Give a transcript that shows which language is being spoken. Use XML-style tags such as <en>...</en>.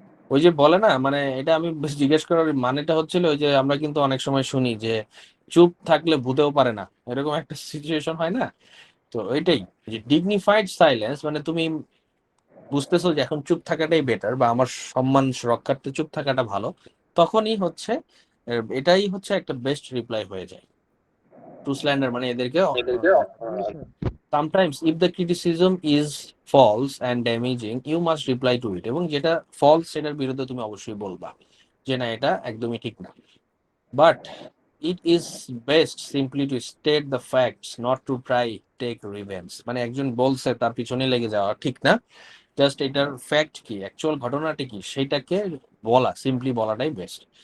<bn>ওই যে বলে না, মানে এটা আমি জিজ্ঞেস করার মানেটা হচ্ছিল ওই যে আমরা কিন্তু অনেক সময় শুনি যে চুপ থাকলে ভূতেও পারে না, এরকম একটা সিচুয়েশন হয় না? তো ওইটাই যে ডিগনিফাইড সাইলেন্স, মানে তুমি বুঝতেছো যে এখন চুপ থাকাটাই বেটার, বা আমার সম্মান রক্ষার্থে চুপ থাকাটা ভালো, তখনই হচ্ছে এটাই হচ্ছে একটা বেস্ট রিপ্লাই হয়ে যায় টু স্ল্যান্ডার, মানে এদেরকে।</bn> <en>Sometimes if the criticism is false and damaging, you must reply to it.</en> <bn>এবং যেটা ফলস সেটার বিরুদ্ধে তুমি অবশ্যই বলবা যে না এটা একদমই ঠিক না।</bn> <en>But it is best simply to state the facts, not to try take revenge.</en> <bn>মানে একজন বলছে তার পিছনে লেগে যাওয়া ঠিক না, জাস্ট এটার ফ্যাক্ট কি, অ্যাকচুয়াল ঘটনাটা কি সেটাকে বলা, সিম্পলি বলাটাই বেস্ট।</bn>